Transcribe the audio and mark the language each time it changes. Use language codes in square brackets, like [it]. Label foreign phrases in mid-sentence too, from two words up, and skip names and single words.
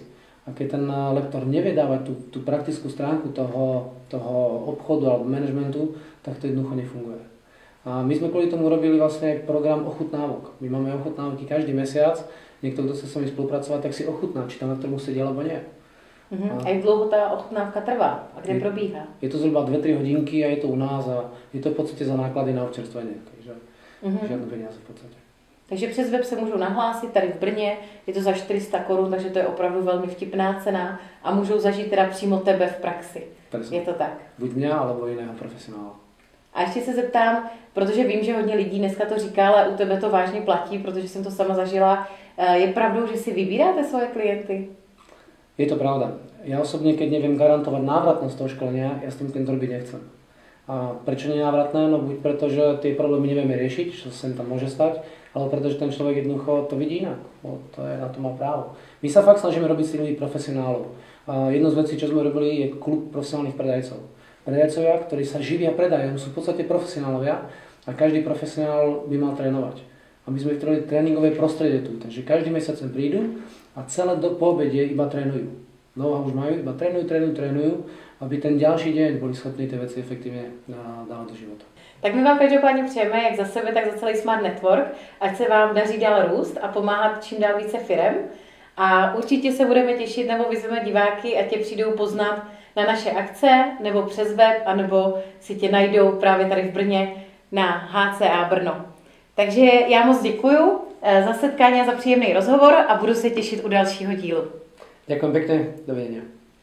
[sk] A keď ten lektor nevie dávať tú praktickú stránku toho obchodu alebo manažmentu, tak to jednoducho nefunguje. A my sme kvôli tomu robili vlastne program ochutnávok. My máme ochutnávky každý mesiac. Niekto, kto chce s nami spolupracovať, tak si ochutná, či tam lektor musí sedieť alebo nie. [cs] A jak dlouho ta ochutnávka trvá a kde probíhá? [sk] Je to zhruba 2-3 hodinky a je to u nás a je to v podstate za náklady na občerstvenie, takže žiadne peniaze v podstate. [cs] Takže přes web se můžou nahlásit tady v Brně, je to za 400 korun, takže to je opravdu velmi vtipná cena a můžou zažít teda přímo tebe v praxi. [sk] Presne. [cs] Je to tak? [sk] Buď mňa, alebo jiného profesionála. [cs] A ještě se zeptám, protože vím, že hodně lidí dneska to říká, ale u tebe to vážně platí, protože jsem to sama zažila. Je pravdou, že si vybíráte svoje klienty? [sk] Je to pravda. Ja osobne, keď neviem garantovať návratnosť toho školenia, ja s tým klientom robiť nechcem. A prečo nenávratné? No buď preto, že tie problémy nevieme riešiť, čo sa tam môže stať, ale preto, že ten človek jednoducho to vidí inak. To je, na to má právo. My sa fakt snažíme robiť s ľudí profesionálov. A jednou z vecí, čo sme robili, je klub profesionálnych predajcov. Predajcovia, ktorí sa živia predajom, sú v podstate profesionálovia a každý profesionál by mal trénovať. A my sme vytvorili tréningové prostredie tu, takže každý mesiac sem prídu a celé po obede iba trénujú. Know-how už majú, iba trénujú, aby ten ďalší deň boli schopní tie veci efektívne dávať do života. [cs] Tak my vám každopádně přejeme, jak za sebe, tak za celý Smart Network, ať se vám daří dál růst a pomáhat čím dál více firem. A určitě se budeme těšit, nebo vyzveme diváky, ať tě přijdou poznat na naše akce, nebo přes web, anebo si tě najdou právě tady v Brně na HCA Brno. Takže já moc děkuju za setkání a za příjemný rozhovor a budu se těšit u dalšího dílu. [sk] Ďakujem pekne, dovidenia.